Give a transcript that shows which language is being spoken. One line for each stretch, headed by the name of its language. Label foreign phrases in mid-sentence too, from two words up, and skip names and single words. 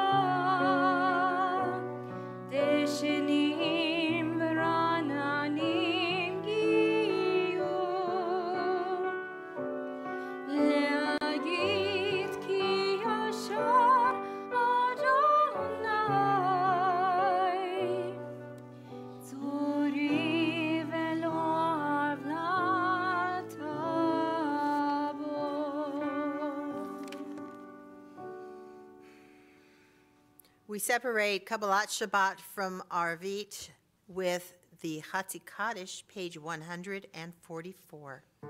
Hebrew: דשנים ורעננים יהיו להגיד כי ישר אדני צורי ולא עולתה בו.
English: We separate
Hebrew: קבלת שבת
English: from Arvit with the
Hebrew: חצי קדיש,
English: page 144.